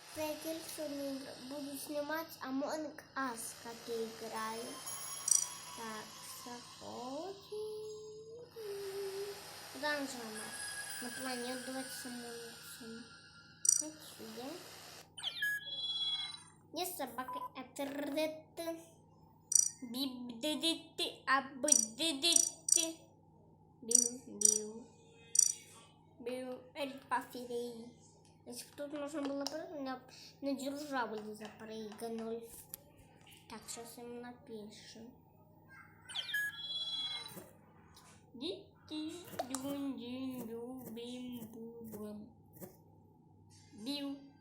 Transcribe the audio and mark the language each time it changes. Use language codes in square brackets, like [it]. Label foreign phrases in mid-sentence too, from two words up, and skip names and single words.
[ru] Встретил, что буду снимать Among Us, как я играю. Так, заходим. Куда нажимать? На планету давайте Among Us. Так, сюда. Не собака, это биб-ди-ди-ти, аб-ди-ди-ти. Бил-бил. Бил, эль пафирей. Если бы тут нужно было прыгнуть, на дирижабле запрыгнул. Так, сейчас им напишем. Бил.